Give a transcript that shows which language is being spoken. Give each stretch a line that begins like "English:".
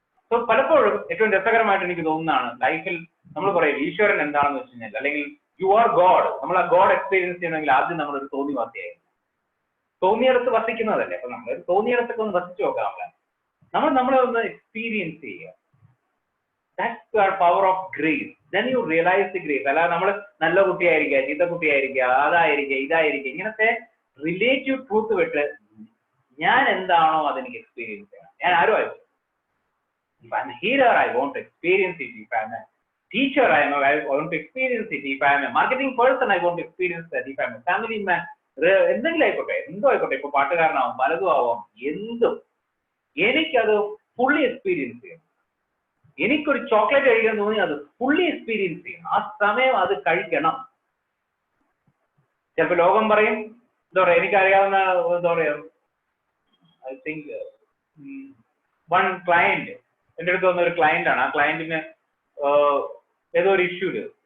Malayalam: So പലപ്പോഴും ഏറ്റവും രസകരമായിട്ട് എനിക്ക് തോന്നുന്നതാണ് ലൈഫിൽ നമ്മൾ പറയും ഈശ്വരൻ എന്താണെന്ന് വെച്ച് കഴിഞ്ഞാൽ, അല്ലെങ്കിൽ
English: You are God.
Malayalam: നമ്മൾ ആ ഗോഡ് എക്സ്പീരിയൻസ് ചെയ്യണമെങ്കിൽ ആദ്യം നമ്മളൊരു തോന്നിവാസിയായിരുന്നു. തോന്നിയിടത്ത് വസിക്കുന്നതല്ലേ. അപ്പൊ നമ്മൾ തോന്നിയിടത്തൊക്കെ ഒന്ന് വസിച്ചു നോക്കാം. നമ്മളെ ഒന്ന് എക്സ്പീരിയൻസ് ചെയ്യുക.
English: That's our power of grace. Then you realize the grace.
Malayalam: അല്ലാതെ നമ്മൾ നല്ല കുട്ടിയായിരിക്കുക, ചീത്ത കുട്ടിയായിരിക്കുക, അതായിരിക്കുക, ഇതായിരിക്കുക, ഇങ്ങനത്തെ റിലേറ്റീവ് ട്രൂത്ത് വിട്ട് ഞാൻ എന്താണോ അതെനിക്ക് എക്സ്പീരിയൻസ് ചെയ്യണം. ഞാൻ ആരും ആയിരിക്കും.
English: If I'm a healer, I want to experience it. If I'm a teacher, I want to experience it. If I'm a marketing person, I want to experience that. If I'm a family man,
Malayalam: എന്തെങ്കിലും ആയിക്കോട്ടെ, എന്തോ ആയിക്കോട്ടെ, ഇപ്പൊ പാട്ടുകാരനാവും, പലതും ആവാം, എന്തും എനിക്കത് fully experience ചെയ്യണം. എനിക്കൊരു ചോക്ലേറ്റ് കഴിക്കാൻ തോന്നി അത് ഫുള്ളി എക്സ്പീരിയൻസ് ചെയ്യണം. ആ സമയം അത് കഴിക്കണം. ചിലപ്പോ ലോകം പറയും, എന്താ പറയാ, എനിക്കറിയാവുന്ന എന്താ പറയാ,
English: I think one client,
Malayalam: എൻ്റെ അടുത്ത് വന്ന ഒരു ക്ലയന്റ് ആണ്. ആ ക്ലയന്റിന് ഏതോ ഒരു ഇഷ്യൂല്